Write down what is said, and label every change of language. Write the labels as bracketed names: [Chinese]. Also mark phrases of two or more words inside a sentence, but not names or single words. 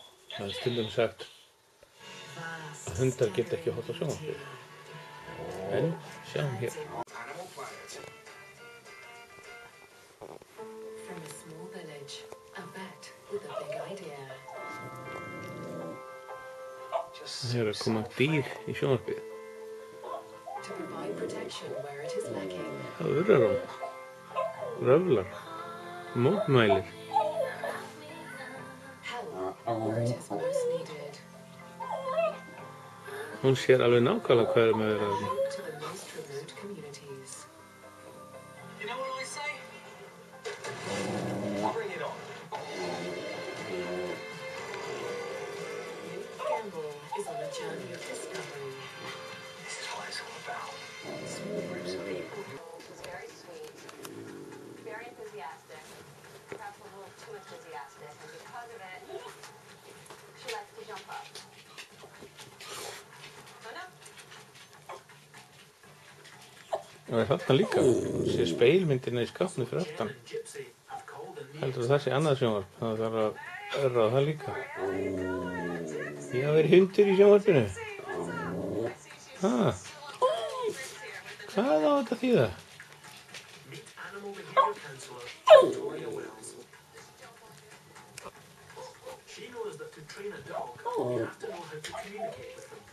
[Icelandic] Það er stundum sagt að hundar geta ekki horft á sjónvarpið. En sjáum hér. Animal Planet. [English] From a small village, a vet with a big idea. [Icelandic] Það er að koma dýr í sjónvarpið. [English] To provide protection where it is lacking. [Icelandic] Það urrar hún. Röflar. Mótmælir. [English] Help where it is most needed. [Icelandic] Hún sér alveg nákvæmlega hvað er með þeirra. [English] To the most remote communities. You know what I say? Bring it on. Luke Gamble is on a journey of discovery. This is what it's all about. Small groups of people. She's very sweet, very enthusiastic, perhaps a little too enthusiastic, and because of it, she likes to jump up. Oh no? [Icelandic] Og það er þarna líka. Hún sé speilmyndina í skápnu fyrir aftan. [English] Gypsy have cold and [Icelandic] Heldur það sé annað sjónvarp. Það þarf að örra á það líka. Já, er hundur í sjónvarpinu? Ha? Hvað á þetta að þýða? [English] meet animal behavior counselor Victoria Wells. She knows that to train a dog, you have to know how to communicate with